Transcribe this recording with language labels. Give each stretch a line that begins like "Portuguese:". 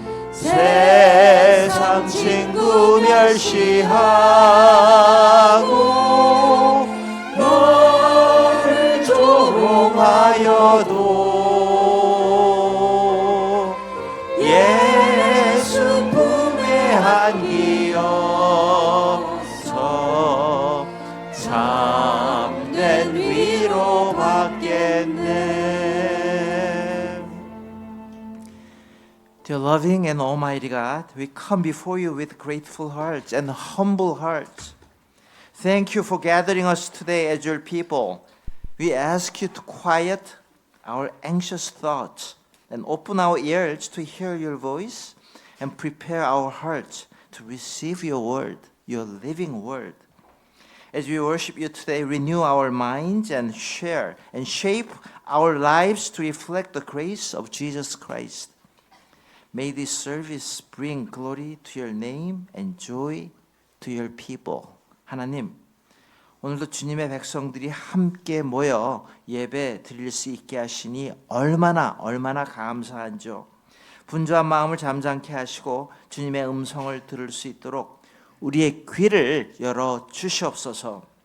Korean: 세상 친구 멸시하고 너를 조롱하여도 예수 품에 안기어서 참된 위로 받겠네.
English: Dear loving and almighty God, we come before you with grateful hearts and humble hearts. Thank you for gathering us today as your people. We ask you to quiet our anxious thoughts and open our ears to hear your voice and prepare our hearts to receive your word, your living word. As we worship you today, renew our minds and share and shape our lives to reflect the grace of Jesus Christ. May this service bring glory to your name and joy to your people.
Korean: 하나님, 오늘도 주님의 백성들이 함께 모여 예배 드릴 수 있게 하시니 얼마나 감사한지요. 분주한 마음을 잠잠케 하시고 주님의 음성을 들을 수 있도록 우리의 귀를 열어 주시옵소서.